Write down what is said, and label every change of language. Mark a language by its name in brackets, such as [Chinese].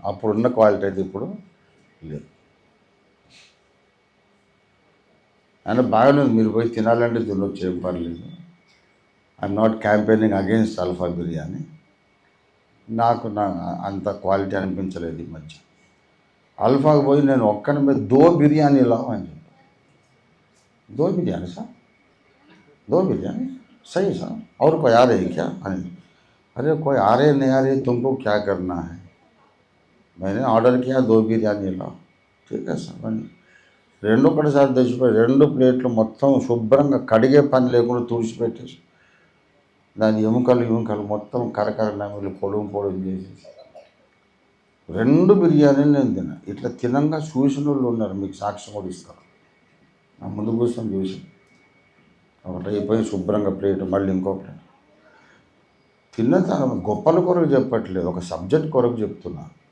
[Telugu] అప్పుడున్న క్వాలిటీ అయితే ఇప్పుడు లేదు. అయినా బాగానే ఉంది, మీరు పోయి తినాలంటే తినొచ్చు, ఏం పర్లేదు. [English] I'm not campaigning against alpha biryani. [Telugu] నాకు అంత క్వాలిటీ అనిపించలేదు ఈ మధ్య. అల్ఫాకి పోయి నేను ఒక్కని మీద 2 బిర్యానీ లావు అని చెప్పి, [Hindi] 2 बिरयानी सर, 2 बिरयानी सही सर, और कोई आ रही क्या? अरे कोई आ रहे नहीं आ रहे, तुमको क्या करना है? मैंने ऑर्डर किया 2 बिरयानी लाओ. ठीक है [Telugu] సార్ అని 2 తెచ్చిపోయి 2 ప్లేట్లు మొత్తం శుభ్రంగా కడిగే పని లేకుండా తుడిచిపెట్టేసి, దాని ఎముకలు మొత్తం కరకర నమిలి పొడుం చేసేసి 2 బిర్యానీలు నేను తిన్నా. ఇట్లా తినంగా చూసిన వాళ్ళు ఉన్నారు, మీకు సాక్ష్యం కూడా ఇస్తారు. నా ముందు కూర్చొని చూసి ఒకటి అయిపోయి శుభ్రంగా ప్లేట్, మళ్ళీ ఇంకో ప్లేట్ తిన్న తర్వాత గొప్పల కొరకు చెప్పట్లేదు, ఒక సబ్జెక్ట్ కొరకు చెప్తున్నా.